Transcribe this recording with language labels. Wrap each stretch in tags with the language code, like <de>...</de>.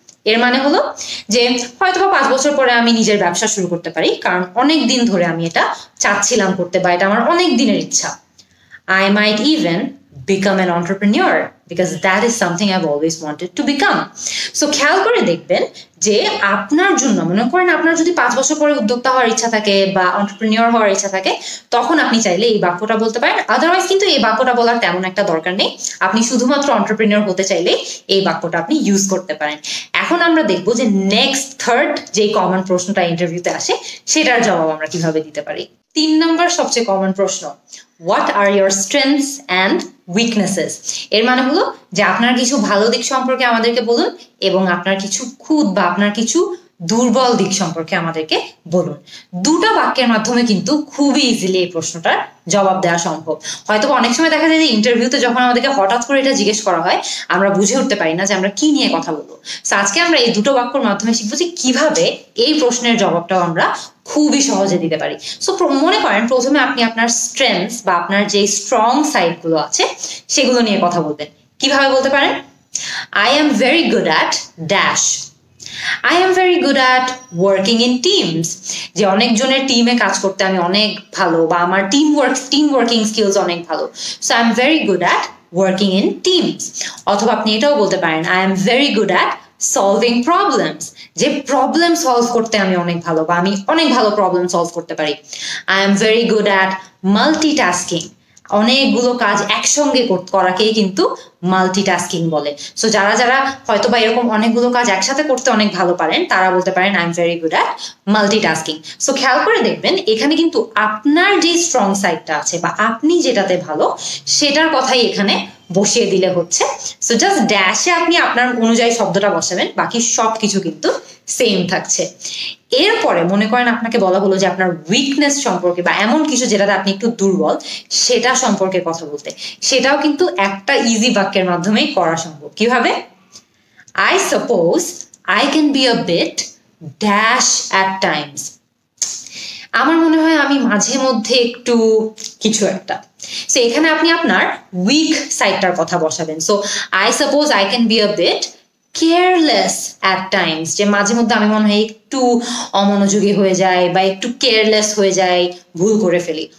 <bn>এর মানে হলো যে হয়তো 5 বছর পরে আমি নিজের ব্যবসা শুরু করতে পারি, কারণ অনেক দিন ধরে আমি এটা চাচ্ছিলাম করতে, বা এটা আমার অনেক দিনের ইচ্ছা।</bn> <en>I might even become an entrepreneur because that is something I've always wanted to become.</en> <bn>So খেয়াল করে দেখবেন যে আপনার জন্য, মনে করেন আপনার যদি 5 বছর পরে উদ্যোক্তা হওয়ার ইচ্ছা থাকে বা এন্টারপ্রেনিউর হওয়ার ইচ্ছা থাকে, তখন আপনি চাইলে এই বাক্যটা বলতে পারেন। আদারওয়াইজ কিন্তু এই বাক্যটা বলার তেমন একটা দরকার নেই, আপনি শুধুমাত্র এন্টারপ্রেনিউর হতে চাইলে এই বাক্যটা আপনি ইউজ করতে পারেন। এখন আমরা দেখবো যে নেক্সট থার্ড যে কমন প্রশ্নটা ইন্টারভিউতে আসে সেটার জবাব আমরা কিভাবে দিতে পারি। 3 নম্বর সবচেয়ে কমন প্রশ্ন, what are your strengths and weaknesses. এর মানে হলো যে আপনার কিছু ভালো দিক সম্পর্কে আমাদেরকে বলুন এবং আপনার কিছু খুঁত বা আপনার কিছু দুর্বল দিক সম্পর্কে আমাদেরকে বলুন। দুটো বাক্যের মাধ্যমে কিন্তু খুবই ইজিলি এই প্রশ্নটার জবাব দেওয়া সম্ভব। হয়তো অনেক সময় দেখা যায় যে ইন্টারভিউতে যখন আমাদেরকে হঠাৎ করে এটা জিজ্ঞেস করা হয়, আমরা বুঝে উঠতে পারি না যে আমরা কি নিয়ে কথা বলবো। সো আজকে আমরা এই দুটো বাক্যের মাধ্যমে শিখবো যে কিভাবে এই প্রশ্নের জবাবটাও আমরা খুবই সহজে দিতে পারি। সো মনে করেন প্রথমে আপনি আপনার স্ট্রেংথস বা আপনার যে স্ট্রং সাইডগুলো আছে সেগুলো নিয়ে কথা বলবেন। কিভাবে বলতে পারেন?</bn> <en>I am very good at dash. I am very good at working in teams.</en> <bn>যে অনেকজনের টিমে কাজ করতে আমি অনেক ভালো, বা আমার টিম ওয়ার্কিং স্কিলস অনেক ভালো। So I am very good at working in teams. অথবা আপনি এটাও বলতে পারেন</bn> <en>I am very good at solving problems.</en> <bn>যে প্রবলেম সলভ করতে আমি অনেক ভালো, বা আমি অনেক ভালো প্রবলেম সলভ করতে পারি।</bn> <en>I am very good at multitasking.</en> <bn>অনেকগুলো কাজ একসঙ্গে করাকেই কিন্তু মাল্টিটাস্কিং বলে। সো যারা যারা হয়তো বা এরকম অনেকগুলো কাজ একসাথে করতে অনেক ভালো পারেন, তারা বলতে পারেন I am very good at multitasking. So খেয়াল করে দেখবেন এখানে কিন্তু আপনার যে স্ট্রং সাইডটা আছে বা আপনি যেটাতে ভালো সেটার কথাই এখানে বসিয়ে দিলে হচ্ছে। সো জাস্ট ড্যাশে আপনি আপনার অনুযায়ী শব্দটা বসাবেন, বাকি সব কিছু কিন্তু সেম থাকছে। এরপরে মনে করেন আপনাকে বলা হলো যে আপনার উইকনেস সম্পর্কে বা এমন কিছু যেটাতে আপনি একটু দুর্বল সেটা সম্পর্কে কথা বলতে, সেটাও কিন্তু একটা ইজি বাক্যের মাধ্যমেই করা সম্ভব। কিভাবে?</bn> <en>I suppose I can be a bit dash at times.</en> <bn>আমার মনে হয় আমি মাঝে মধ্যে একটু কিছু একটা। সো এখানে আপনি আপনার উইক সাইডটার কথা বসাবেন। So</bn> <en>I suppose I can be a bit</en> <bn>careless at Times, যে মাঝে মধ্যে আমি মনে হয় একটু অমনোযোগী হয়ে যায় বা একটু কেয়ারলেস হয়ে যায়, ভুল করে ফেলি।</bn>